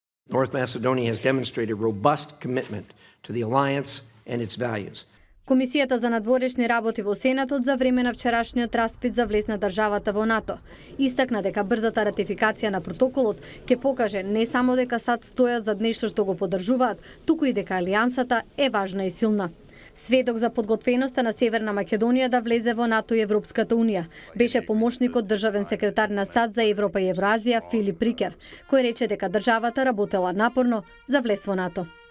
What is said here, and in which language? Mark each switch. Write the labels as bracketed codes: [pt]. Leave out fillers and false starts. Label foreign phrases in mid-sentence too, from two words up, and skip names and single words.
[en] North Macedonia has demonstrated robust commitment to the alliance and its values. [mk] Комисијата за надворешни работи во Сенатот за време на вчерашниот распит за влез на државата во НАТО истакна дека брзата ратификација на протоколот ќе покаже не само дека САД стојат зад нешто што го поддржуваат, туку и дека алијансата е важна и силна. Сведок за подготвеноста на Северна Македонија да влезе во НАТО и Европската Унија беше помошникот државен секретар на САД за Европа и Евразија Филип Рикер, кој рече дека државата работела напорно за влез во НАТО.